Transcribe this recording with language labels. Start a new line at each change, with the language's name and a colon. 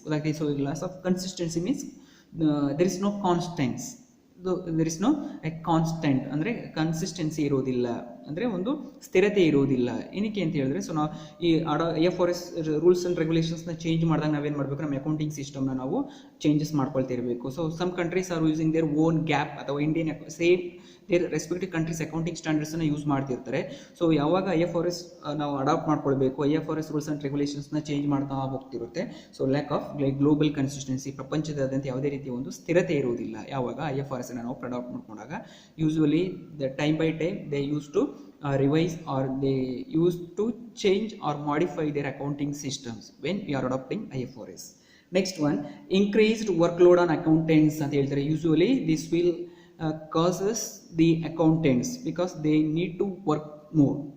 English: Like so, loss of consistency means there is no constants. there is no a constant
Kannada: ಅಂದರೆ consistency ಇರೋದಿಲ್ಲ, ಅಂದರೆ ಒಂದು ಸ್ಥಿರತೆ ಇರೋದಿಲ್ಲ. ಏನಕ್ಕೆ ಅಂತ ಹೇಳಿದ್ರೆ, ಸೊ ನಾವು ಈ IFRS ರೂಲ್ಸ್ ಆ್ಯಂಡ್ ರೆಗ್ಯುಲೇಷನ್ಸ್ನ ಚೇಂಜ್ ಮಾಡಿದಾಗ ನಾವೇನು ಮಾಡಬೇಕು, ನಮ್ಮ ಅಕೌಂಟಿಂಗ್ ಸಿಸ್ಟಮ್ನ ನಾವು changes ಮಾಡ್ಕೊಳ್ತಿರಬೇಕು. So
English: some countries are using their own GAAP
Kannada: ಅಥವಾ Indian same there respective countries accounting ಸ್ಟ್ಯಾಂಡರ್ಡ್ಸನ್ನು use ಮಾಡ್ತಿರ್ತಾರೆ. ಸೊ ಯಾವಾಗ IFRS ನಾವು ಅಡಾಪ್ಟ್ ಮಾಡ್ಕೊಳ್ಬೇಕು, IFRS ರೂಲ್ಸ್ ಆ್ಯಂಡ್ ರೆಗ್ಯುಲೇಷನ್ಸ್ನ ಚೇಂಜ್ ಮಾಡ್ತಾ ಹೋಗ್ತಿರುತ್ತೆ. So lack of global consistency, ಪ್ರಪಂಚದಾದ್ಯಂತ ಯಾವುದೇ ರೀತಿಯ ಒಂದು ಸ್ಥಿರತೆ ಇರುವುದಿಲ್ಲ ಯಾವಾಗ IFRS ನಾವು ಅಡಾಪ್ಟ್ ಮಾಡ್ಕೊಂಡಾಗ.
English: Usually the time by time they use to revise or they used to change or modify their accounting systems when we are adopting IFRS. Next one, increased workload on accountants
Kannada: ಅಂತ ಹೇಳ್ತಾರೆ.
English: Usually this will causes the accountants because they need to work more.